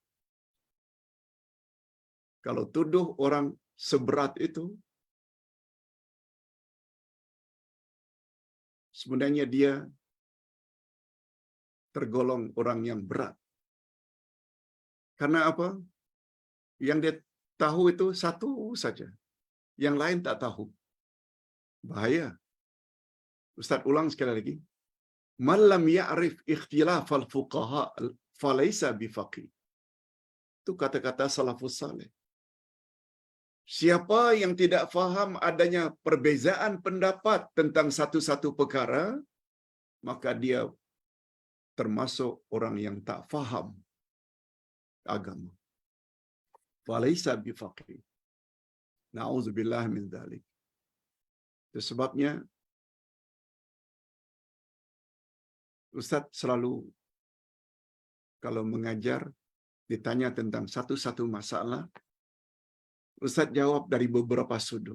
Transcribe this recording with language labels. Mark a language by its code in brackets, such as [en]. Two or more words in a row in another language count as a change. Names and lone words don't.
[ms] Kalau tuduh orang seberat itu, sebenarnya dia tergolong orang yang berat. Karena apa? Yang dia tahu itu satu saja. Yang lain tak tahu. Bahaya. Ustaz ulang sekali lagi. [ar] من لم يعرف اختلاف الفقهاء فليس بفقيه. [ms] Itu kata-kata [ar] السلف الصالح. [ms] Siapa yang tidak faham adanya perbezaan pendapat tentang satu-satu perkara, maka dia termasuk orang yang tak faham agama. [ar] فليس بفقيه. نعوذ بالله من ذلك. [ms] Itu sebabnya Ustaz selalu kalau mengajar ditanya tentang satu-satu masalah, Ustaz jawab dari beberapa sudut.